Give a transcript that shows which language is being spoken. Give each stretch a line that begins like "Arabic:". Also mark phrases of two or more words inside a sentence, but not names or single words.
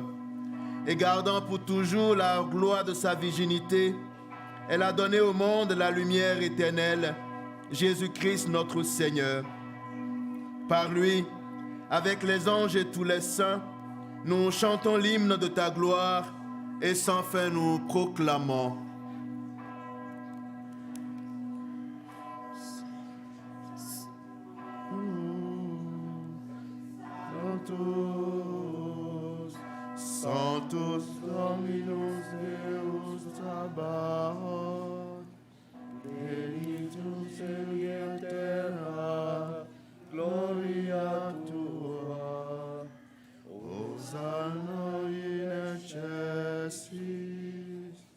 French: Et gardant pour toujours la gloire de sa virginité, elle a donné au monde la lumière éternelle, Jésus-Christ notre Seigneur. Par lui, avec les anges et tous les saints, nous chantons l'hymne de ta gloire et sans fin nous proclamons.
Latin: Santos Dominus Deus Sabaoth, benedictus in terra, gloria tua, Hosanna in excelsis.